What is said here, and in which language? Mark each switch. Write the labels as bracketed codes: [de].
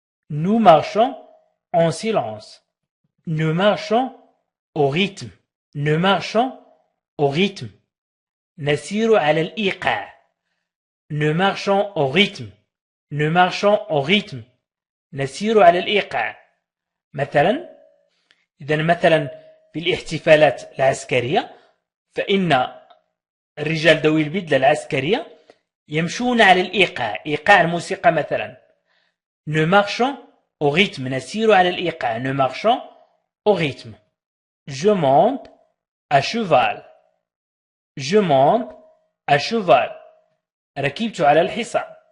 [fr] Nous marchons en silence. Nous marchons au rythme. Nous marchons au rythme. [ar] نسير على الإيقاع. [fr] Nous marchons au rythme. Nous marchons au rythme. [ar] نسير على الإيقاع. مثلا في الاحتفالات العسكرية فإن الرجال ذوي البدلة العسكرية يمشون على الإيقاع. إيقاع الموسيقى مثلا. [fr] Nous marchons au rythme. [ar] نسير على الإيقاع. [fr] Nous marchons au rythme. Je monte à cheval. Je monte à cheval. [ar] ركبت على الحصان.